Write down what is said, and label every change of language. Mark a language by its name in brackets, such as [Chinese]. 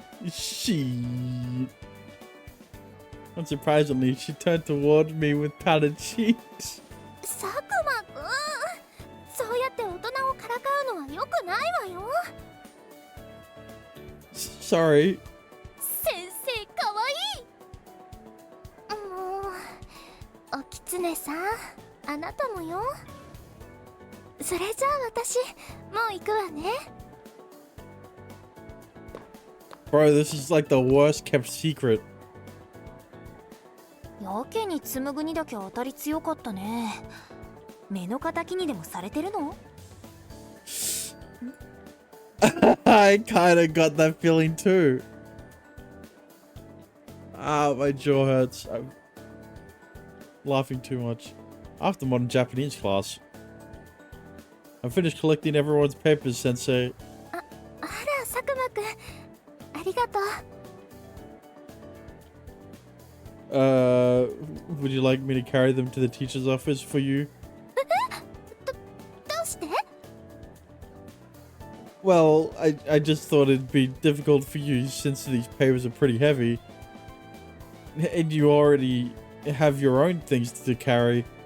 [English] She. Unsurprisingly, she turned toward me with pouted cheeks. [Japanese] 佐久間くん、そうやって大人をからかうのは良くないわよ。 [English] Sorry. [Japanese] 先生かわいい。もうおきつねさん、あなたもよ。それじゃあ私もう行くわね。 [English] Bro, this is like the worst kept secret. [Japanese] やけに紡ぐにだけ当たり強かったね。目の敵にでもされてるの？ [English] I kinda got that feeling too. Ah, my jaw hurts. I'm laughing too much. After modern Japanese class. I finished collecting everyone's papers, Sensei. [Japanese] あら、佐久間くん、ありがとう。 [English] Would you like me to carry them to the teacher's office for you? [Japanese] どうして？ [English] Well, I just thought it'd be difficult for you since these papers are pretty heavy. And you already have your own things to carry.